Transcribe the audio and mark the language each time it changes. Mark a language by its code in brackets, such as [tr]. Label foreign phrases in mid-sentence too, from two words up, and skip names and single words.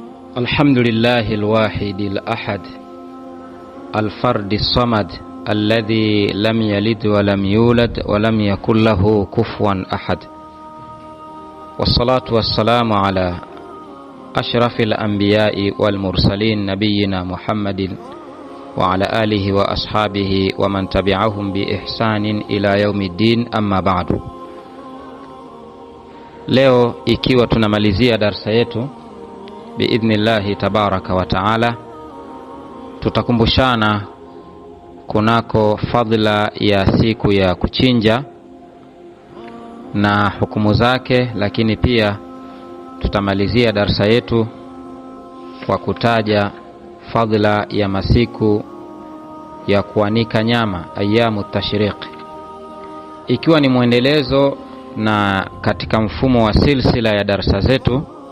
[ar] الحمد لله الواحد الأحد الفرد الصمد الذي لم يلد ولم يولد ولم يكن له كفوا أحد، والصلاة والسلام على أشرف الأنبياء والمرسلين نبينا محمد وعلى آله وأصحابه ومن تبعهم بإحسان إلى يوم الدين. أما بعد. [sw] Leo ikiwa tunamalizia darasa yetu [ar] بإذن الله تبارك وتعالى, [sw] tutakumbushana kunako fadhila ya siku ya kuchinja na hukumu zake, lakini pia tutamalizia darasa yetu kwa kutaja fadhila ya masiku ya kuanika nyama, [ar] أيام التشريق, [sw] ikiwa ni muendelezo na katika mfumo wa silsila ya darasa zetu.